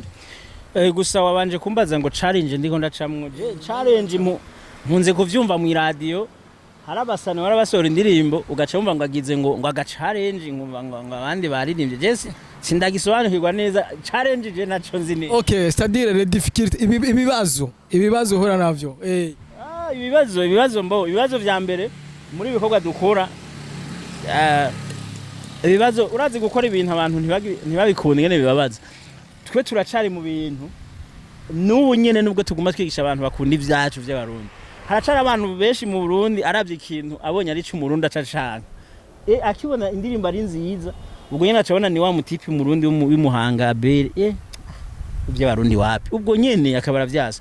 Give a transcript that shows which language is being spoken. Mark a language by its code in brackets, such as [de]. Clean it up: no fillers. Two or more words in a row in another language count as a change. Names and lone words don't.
[rn] Gusa wabanje kumbaza ngo challenge ndiko ndacamwo. Challenge mpunze kuvyumva mu radio, harabasana barabasora indirimbo ugaca wumva ngo agize ngo aga challenge, ngumva ngo abandi baririmbye. Je sindagisobanukirwa neza challenge, je naco nzi neza. [fr] Okay, c'est-à-dire les difficultés, [rn] ibibazo hora navyo. Ibibazo vya mbere muri bikorwa dukora, ibibazo urazi gukora ibintu abantu ntibabikunde ngene bibabaza. Twe turacari mu bintu n'ubu nyene, nubwo tuguma twigisha abantu bakunda ivyacu vy'abarundi, haracara abantu benshi mu Burundi aravye ikintu abonye ari cy'umurundi acacanga, akibona indirimbo ari nziza, ubwo nyene acabona ni wa mutipi mu Burundi w'imuhanga ABEL, ivy'abarundi wapi, ubwo nyene akabara vyasa.